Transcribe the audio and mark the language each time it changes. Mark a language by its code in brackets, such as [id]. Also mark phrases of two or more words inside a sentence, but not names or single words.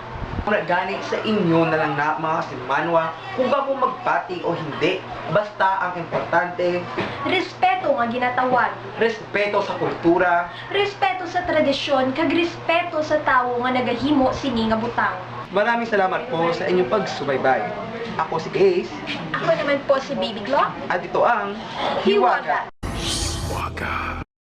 [hil] Muna gani sa inyo na lang na mga simanwa kung ba mo magpati o hindi. Basta ang importante, Respeto nga ginatawag. respeto sa kultura. Respeto sa tradisyon, kag respeto sa tawo nga nagahimo sini nga butang. [tl] Maraming salamat po sa inyong pagsubaybay. Ako si Case Ako naman po si Baby Clock. at ito ang Hiwaga. Swaga.